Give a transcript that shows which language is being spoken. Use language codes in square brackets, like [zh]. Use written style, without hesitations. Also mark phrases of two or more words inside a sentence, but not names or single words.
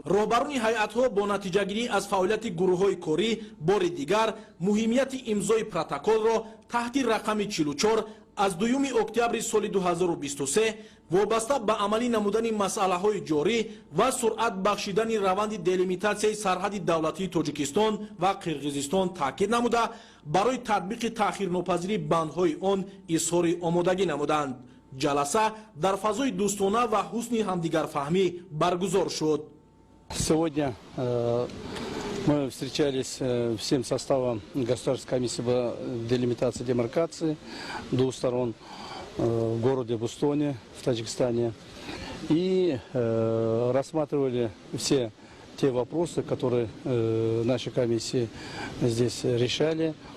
[tg] роҳбарони ҳайатҳо бо натиҷагирӣ аз фаъолияти гурӯҳҳои корӣ бори дигар муҳимияти имзои протоколро таҳти рақами 44 аз 2 октябри соли 2023 вобаста ба амалӣ намудани масъалаҳои ҷорӣ ва суръат бахшидани раванди делимитатсияи сарҳади давлатии Тоҷикистон ва Қирғизистон таъкид намуда барои татбиқи таъхирнопазири бандҳои он изҳори омодагӣ намуданд. ҷаласа дар фазои дӯстона ва ҳусни ҳамдигарфаҳмӣ баргузор шуд. [ru] Сегодня мы встречались всем составом Государственной комиссии по делимитации и демаркации двух сторон в городе Бустоне в Таджикистане и рассматривали все те вопросы, которые наши комиссии здесь решали.